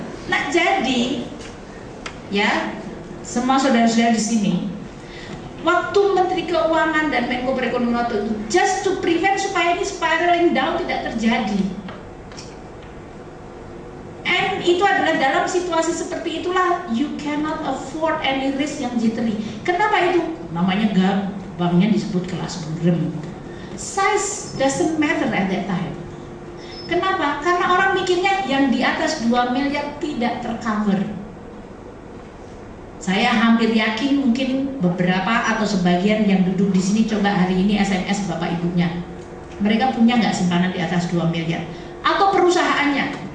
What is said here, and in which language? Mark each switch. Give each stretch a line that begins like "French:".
Indonesian: Nah, jadi ya semua saudara-saudara di sini, waktu Menteri Keuangan dan Menko Perekonomian itu
English: just to prevent
Indonesian: supaya ini
English: spiraling down
Indonesian: tidak terjadi. And itu adalah dalam situasi seperti itulah
English: you cannot afford any risk
Indonesian: yang jittery. Kenapa itu? Namanya banknya disebut kelas burem.
English: Size doesn't matter at that time.
Indonesian: Kenapa? Karena orang mikirnya yang di atas 2 miliar tidak tercover. Saya hampir yakin mungkin beberapa atau sebagian yang duduk di sini coba hari ini SMS bapak ibunya. Mereka punya nggak simpanan di atas 2 miliar? Atau perusahaannya?